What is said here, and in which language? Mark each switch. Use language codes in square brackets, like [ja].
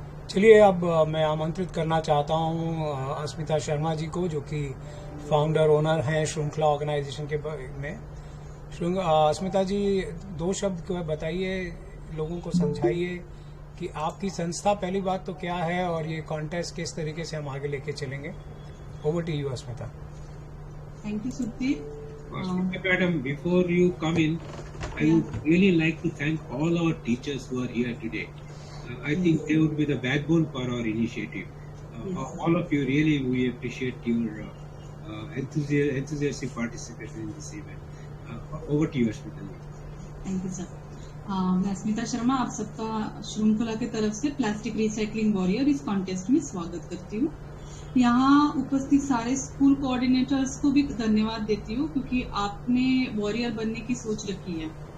[hi] चलिए, अब मैं आमंत्रित करना चाहता हूँ अस्मिता शर्मा जी को, जो कि फाउंडर ओनर हैं श्रृंखला ऑर्गेनाइजेशन के में. अस्मिता जी, 2 शब्द बताइए, लोगों को समझाइए कि आपकी संस्था पहली बात तो क्या है और ये कॉन्टेस्ट किस तरीके से हम आगे लेके चलेंगे. [en] Over to you Asmita. Thank you Sudhir. Madam, before you come in, I would really like to thank all our teachers who are here today. I think they would be the backbone for our initiative. All of you, really, we appreciate your enthusiastic participation in this event. Over to you, Ashmita. Thank you sir. [hi] मैं अस्मिता शर्मा आप सबका श्रृंखला की तरफ से plastic recycling warrior इस contest में स्वागत करती हूँ. यहाँ उपस्थित सारे स्कूल कोऑर्डिनेटर्स को भी धन्यवाद देती हूँ, क्योंकि आपने वॉरियर बनने की सोच रखी है.